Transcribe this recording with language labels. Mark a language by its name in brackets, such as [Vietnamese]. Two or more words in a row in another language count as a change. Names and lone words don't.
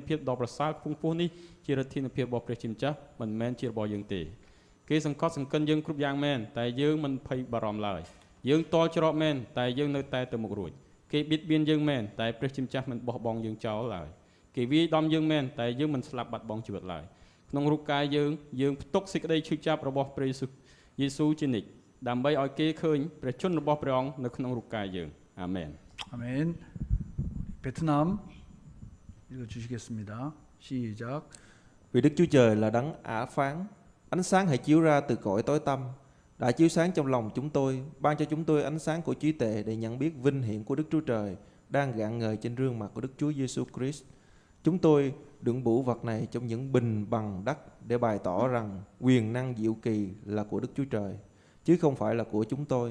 [Khmer] ភាពដ៏ប្រសើរខ្ពង់ខ្ពស់នេះជាឫទ្ធានុភាពរបស់ព្រះជាម្ចាស់មិនមែនជារបស់យើងទេគេសង្កត់សង្កិនយើងគ្រប់យ៉ាងមែនតែយើងមិនភ័យបារម្ភឡើយយើងតល់ច្រកមែនតែយើងនៅតែទៅមុខរួចគេបៀតបៀនយើងមែនតែព្រះជាម្ចាស់មិនបោះបង់យើងចោលឡើយគេវាយដំយើងមែនតែយើងមិនស្លាប់បាត់បង់ជីវិតឡើយក្នុងរូបកាយយើងផ្ទុកសេចក្តីឈឺចាប់របស់ព្រះយេស៊ូវជានិច្ចដើម្បីឲ្យគេឃើញព្រះជន្មរបស់ព្រះអង្គនៅក្នុងរូបកាយយើងអាមែន [Korean] 아멘. 베트남 읽어 주시겠습니다. 시작. [Vietnamese] Vì Đức Chúa Trời là đấng ả phán, ánh sáng hãy chiếu ra từ cõi tối tăm, đã chiếu sáng trong lòng chúng tôi, ban cho chúng tôi ánh sáng của trí tuệ để nhận biết vinh hiển của Đức Chúa Trời đang rạng ngời trên gương mặt của Đức Chúa Giêsu Christ. Chúng tôi đựng bửu vật này trong những bình bằng đất để bày tỏ rằng quyền năng diệu kỳ là của Đức Chúa Trời, chứ không phải là của chúng tôi.